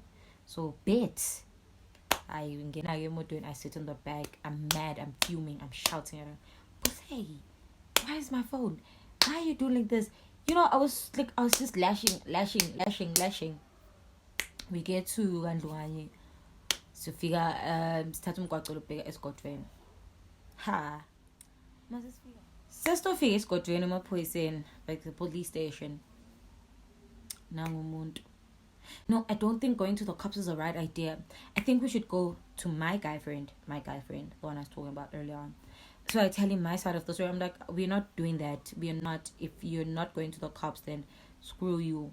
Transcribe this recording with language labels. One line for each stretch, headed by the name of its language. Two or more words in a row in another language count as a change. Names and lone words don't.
English: So bet. I sit in the back. I'm mad. I'm fuming. I'm shouting at her. But hey, why is my phone? Why are you doing like this? You know, I was just lashing. We get to Gandwani. So figure start
Swati: umgwaqo lobheka esigodweni. Ha. Sesitofika esigodweni emaphoyiseni,
English: like the police station.
Swati: Nangumuntu.
English: No, I don't think going to the cops is the right idea. I think we should go to my guy friend, the one I was talking about earlier on. So I tell him my side of the story. I'm like, we're not doing that. We're not. If you're not going to the cops, then screw you.